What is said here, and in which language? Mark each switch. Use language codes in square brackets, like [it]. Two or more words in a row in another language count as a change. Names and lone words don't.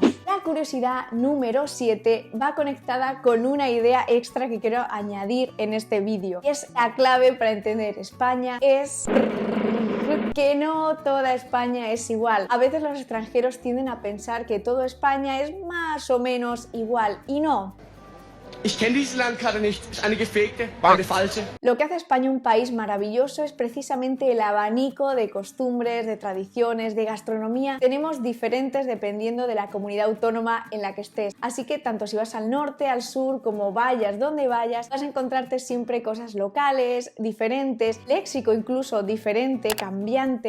[es] La curiosidad número 7 va conectada con una idea extra que quiero añadir en este vídeo. Y es la clave para entender España, es que no toda España es igual. A veces los extranjeros tienden a pensar que toda España es más o menos igual, y no. [de] Ich kenne diese Landkarte nicht. Ist eine gefakte, eine falsche. [es] Lo que hace a España un país maravilloso es precisamente el abanico de costumbres, de tradiciones, de gastronomía. Tenemos diferentes dependiendo de la comunidad autónoma en la que estés. Así que tanto si vas al norte, al sur, como vayas, donde vayas, vas a encontrarte siempre cosas locales, diferentes, léxico incluso diferente, cambiante.